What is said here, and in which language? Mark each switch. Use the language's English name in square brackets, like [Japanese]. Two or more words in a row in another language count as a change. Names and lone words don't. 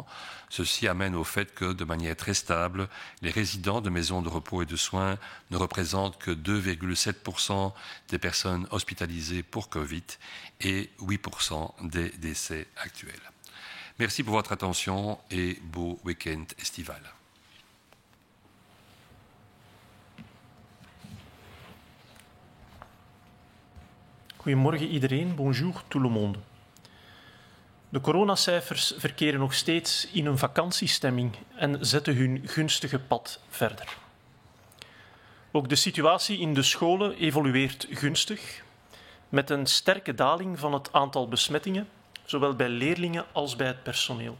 [French] Ceci amène au fait que, de manière très stable, les résidents de maisons de repos et de soins ne représentent que 2,7% des personnes hospitalisées pour Covid et 8% des décès actuels. Merci pour votre attention et beau week-end estival. [Dutch] Goedemorgen iedereen, [French] bonjour tout le monde. [Dutch] De coronacijfers verkeren nog steeds in een vakantiestemming en zetten hun gunstige pad verder. Ook de situatie in de scholen evolueert gunstig, met een sterke daling van het aantal besmettingen, zowel bij leerlingen als bij het personeel.